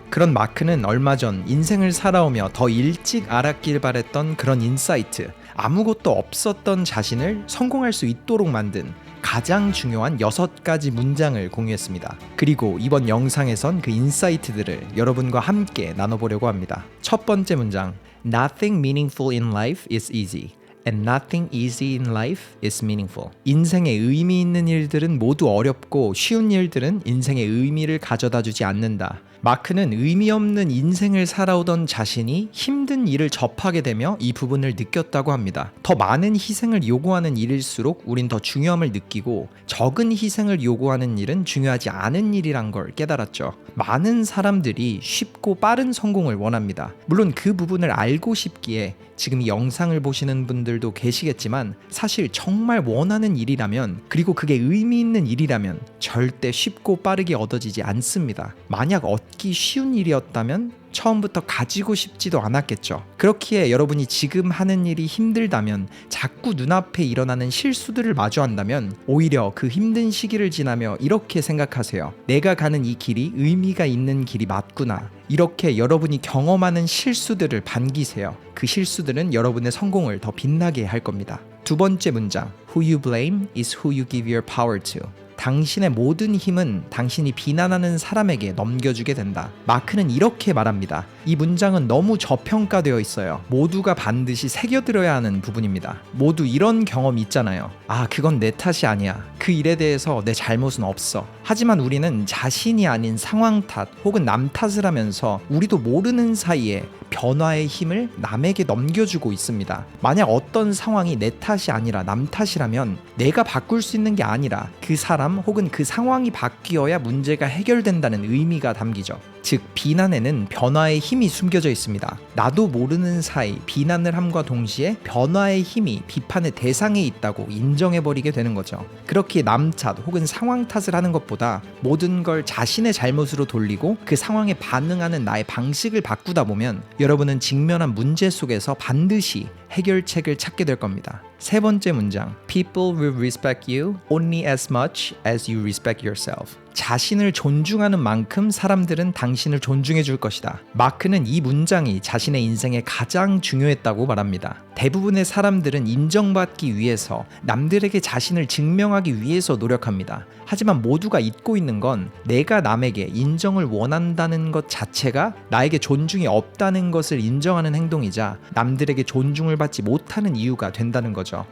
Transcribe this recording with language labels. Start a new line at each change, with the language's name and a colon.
Korean: 그런 마크는 얼마 전 인생을 살아오며 더 일찍 알았길 바랬던 그런 인사이트, 아무것도 없었던 자신을 성공할 수 있도록 만든 가장 중요한 6가지 문장을 공유했습니다. 그리고 이번 영상에선 그 인사이트들을 여러분과 함께 나눠보려고 합니다. 첫 번째 문장,
English: Nothing meaningful in life is easy. And nothing easy in life is meaningful.
Korean: 인생에 의미 있는 일들은 모두 어렵고 쉬운 일들은 인생의 의미를 가져다 주지 않는다. 마크는 의미 없는 인생을 살아오던 자신이 힘든 일을 접하게 되며 이 부분을 느꼈다고 합니다. 더 많은 희생을 요구하는 일일수록 우린 더 중요함을 느끼고 적은 희생을 요구하는 일은 중요하지 않은 일이란 걸 깨달았죠. 많은 사람들이 쉽고 빠른 성공을 원합니다. 물론 그 부분을 알고 싶기에 지금 이 영상을 보시는 분들도 계시겠지만 사실 정말 원하는 일이라면, 그리고 그게 의미 있는 일이라면 절대 쉽고 빠르게 얻어지지 않습니다. 만약 얻기 쉬운 일이었다면 처음부터 가지고 싶지도 않았겠죠. 그렇기에 여러분이 지금 하는 일이 힘들다면, 자꾸 눈앞에 일어나는 실수들을 마주한다면 오히려 그 힘든 시기를 지나며 이렇게 생각하세요. 내가 가는 이 길이 의미가 있는 길이 맞구나. 이렇게 여러분이 경험하는 실수들을 반기세요. 그 실수들은 여러분의 성공을 더 빛나게 할 겁니다. 두 번째 문장,
English: Who you blame is who you give your power to.
Korean: 당신의 모든 힘은 당신이 비난하는 사람에게 넘겨주게 된다. 마크는 이렇게 말합니다. 이 문장은 너무 저평가되어 있어요. 모두가 반드시 새겨들어야 하는 부분입니다. 모두 이런 경험이 있잖아요. 아, 그건 내 탓이 아니야. 그 일에 대해서 내 잘못은 없어. 하지만 우리는 자신이 아닌 상황 탓 혹은 남 탓을 하면서 우리도 모르는 사이에 변화의 힘을 남에게 넘겨주고 있습니다. 만약 어떤 상황이 내 탓이 아니라 남 탓이라면 내가 바꿀 수 있는 게 아니라 그 사람 혹은 그 상황이 바뀌어야 문제가 해결된다는 의미가 담기죠. 즉, 비난에는 변화의 힘이 숨겨져 있습니다. 나도 모르는 사이 비난을 함과 동시에 변화의 힘이 비판의 대상에 있다고 인정해버리게 되는 거죠. 그렇게 남 탓 혹은 상황 탓을 하는 것보다 모든 걸 자신의 잘못으로 돌리고 그 상황에 반응하는 나의 방식을 바꾸다 보면 여러분은 직면한 문제 속에서 반드시 해결책을 찾게 될 겁니다. 세 번째 문장,
English: People will respect you only as much as you respect yourself.
Korean: 자신을 존중하는 만큼 사람들은 당신을 존중해 줄 것이다. 마크는 이 문장이 자신의 인생에 가장 중요했다고 말합니다. 대부분의 사람들은 인정받기 위해서, 남들에게 자신을 증명하기 위해서 노력합니다. 하지만 모두가 잊고 있는 건 내가 남에게 인정을 원한다는 것 자체가 나에게 존중이 없다는 것을 인정하는 행동이자 남들에게 존중을 받지 못하는 이유가 된다는 거죠.